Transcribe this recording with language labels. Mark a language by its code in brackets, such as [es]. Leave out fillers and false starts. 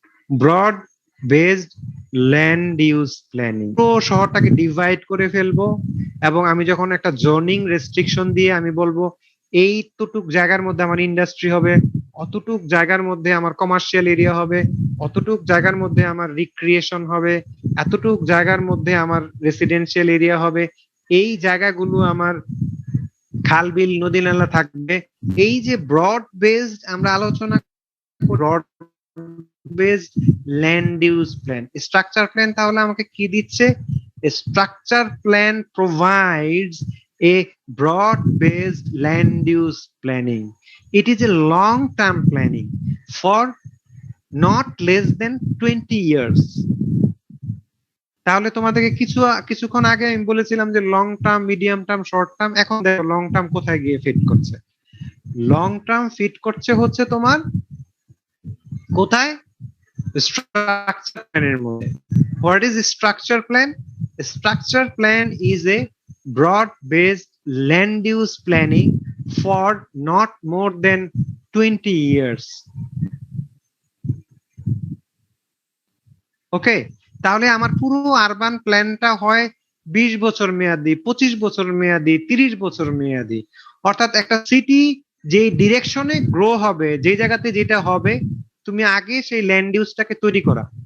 [bn] Broad based land use planning, পুরো শহরটাকে divide করে ফেলবো, এবং আমি যখন একটা জোনিং রেস্ট্রিকশন দিয়ে আমি বলবো এইটুক জায়গার মধ্যে আমার ইন্ডাস্ট্রি হবে, অতটুক জায়গার মধ্যে আমার কমার্শিয়াল এরিয়া হবে, অতটুক জায়গার মধ্যে আমার রিক্রিয়েশন হবে, এতটুক জায়গার মধ্যে আমার রেসিডেন্সিয়াল এরিয়া হবে, এই জায়গাগুলো আমার খাল বিল নদী নালা থাকবে। এই যে ব্রড বেসড আমরা আলোচনা, broad based land use plan. Structure plan তাহলে আমাকে কি দিচ্ছে? [en] Structure plan provides a broad-based land use planning. It is a long-term planning for not less than 20 years. [bn] তাহলে তোমাদেরকে কিছুক্ষণ আগে আমি বলেছিলাম যে long term, medium term, short term. এখন দেখো লং টার্ম কোথায় গিয়ে ফিট করছে। লং টার্ম ফিট করছে হচ্ছে তোমার কোথায়? স্ট্রাকচার প্ল্যানের মধ্যে। [en] What is structure plan? A structure plan is a broad-based land use planning for not more than 20 years. [bn] ওকে, তাহলে আমার পুরো আরবান প্ল্যানটা হয় 20 বছর মেয়াদি, 25 বছর মেয়াদি, 30 বছর মেয়াদি। অর্থাৎ একটা সিটি যে ডিরেকশনে গ্রো হবে, যে জায়গাতে যেটা হবে, তুমি আগে সেই ল্যান্ড ইউজটাকে তৈরি করা।